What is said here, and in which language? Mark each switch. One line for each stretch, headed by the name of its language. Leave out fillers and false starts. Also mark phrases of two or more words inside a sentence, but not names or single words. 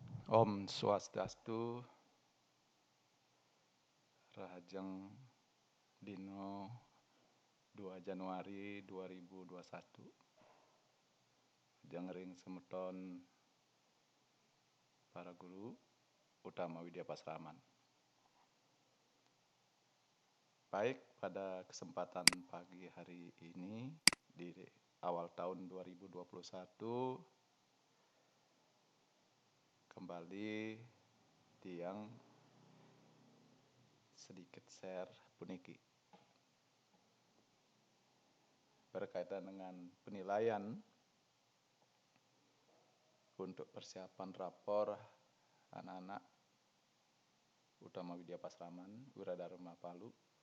Balinese: Om Swastiastu, Rahajeng Dino 2 Januari 2021. Jengering semeton para guru utama Widya Pasraman.
Indonesian: Baik, pada kesempatan pagi hari ini di awal tahun 2021 kembali tiang sedikit share puniki berkaitan dengan penilaian untuk persiapan rapor anak-anak utama Widya Pasraman Wiradharma Palu.